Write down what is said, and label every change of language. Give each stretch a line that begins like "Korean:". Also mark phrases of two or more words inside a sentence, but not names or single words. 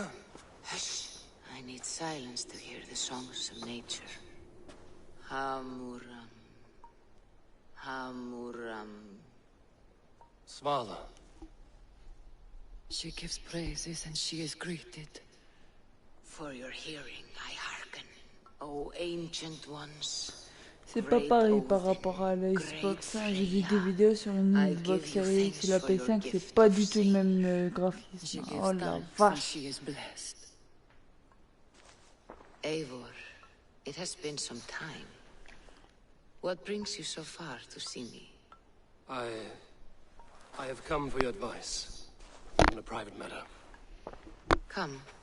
English: Hush. I need silence to hear the songs of nature. Hamuram. Hamuram. Svala. She gives praises and she is greeted. For your hearing, I hearken, O ancient ones.
French: C'est pas pareil par rapport à la Xbox 1. J'ai vu des vidéos sur une Xbox Series X et la PS5, c'est pas du tout le même graphisme. Oh la vache.
English: Eivor, it has been some time. What brings you so far to see me? I have come for your advice on a private matter. Come.